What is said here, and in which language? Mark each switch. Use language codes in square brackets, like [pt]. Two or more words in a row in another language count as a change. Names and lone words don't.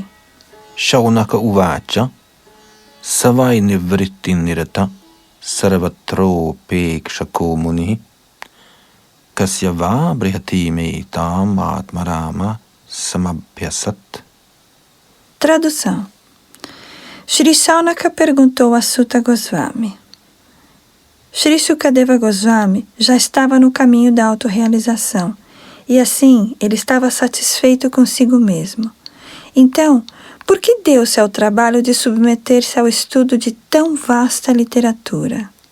[sa] शौनक उवाच स वै निवृत्तिनिरतः सर्वत्रोपेक्षको मुनिः कस्य वा बृहतीमेताम् आत्मारामः समभ्यसत्. [pt] Tradução. Shri Shaunaka perguntou a Sutta Goswami. Shri Shukadeva Goswami já estava no caminho da autorrealização, e assim ele estava satisfeito consigo mesmo. Então, por que deu-se ao trabalho de submeter-se ao estudo de tão vasta literatura?